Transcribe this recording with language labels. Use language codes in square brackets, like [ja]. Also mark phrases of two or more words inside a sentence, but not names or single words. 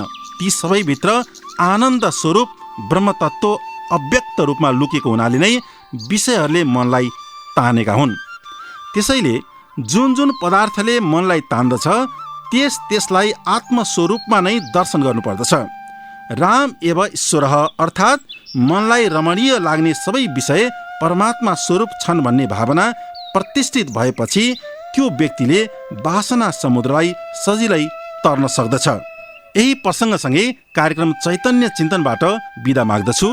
[ne] ती सबैभित्र आनन्द स्वरूप ब्रह्म तत्त्व अव्यक्त रूपमा लुकेको हुनाले नै विषयहरूले मनलाई तानेका हुन्। त्यसैले जुन जुन पदार्थले मनलाई तान्दछ त्यसलाई आत्मस्वरूपमा नै दर्शन गर्नुपर्दछ। [sa] राम एव ईश्वरः [ne] अर्थात् मनलाई रमणीय लाग्ने सबै विषय परमात्मा स्वरूप छन् भन्ने भावना प्रतिष्ठित भएपछि त्यो व्यक्तिले वासना समुद्रलाई सजिलै तर्न सक्दछ। यही प्रसङ्गसँगै कार्यक्रम चैतन्य चिन्तनबाट बिदा माग्दछु।